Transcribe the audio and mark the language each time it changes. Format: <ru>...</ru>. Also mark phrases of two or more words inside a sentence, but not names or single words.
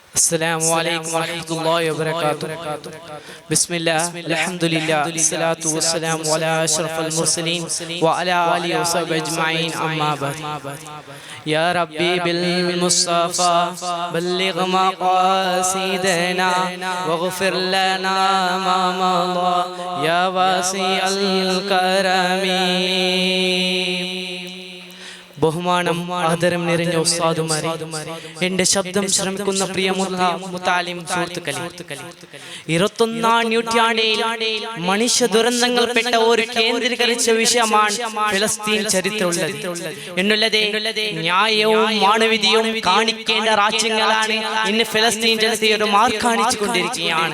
<ar>السلام عليكم ورحمة الله وبركاته. بسم الله الحمد لله الصلاة والسلام على أشرف المرسلين وعلى آله وصحبه أجمعين أما بعد. يا ربي بالمصطفى بلغ مقاصدنا واغفر لنا ما مضى يا واسع الكرم.</ar> <ml>ബഹുമാനം ആദരം നിറഞ്ഞ ഉസ്താദുമാരെ, എന്റെ ശബ്ദം ശ്രമിക്കുന്ന പ്രിയമുള്ള മുത്താലിം സുഹൃത്തുക്കളെ, 21ാം നൂറ്റാണ്ടിൽ മനുഷ്യ ദുരന്തങ്ങൾപ്പെട്ട ഒരു കേന്ദ്രീകരിച്ച വിഷയമാണ് ഫലസ്തീൻ ചരിത്രമുള്ളത് എന്നുള്ളത് ന്യായവും മാനവികതയും കാണിക്കേണ്ട രാജ്യങ്ങളാണ് ഇന്ന് ഫലസ്തീൻ ജനതയുടെ മാർക്ക് കാണിച്ചു കൊണ്ടിരിക്കുകയാണ്.</ml>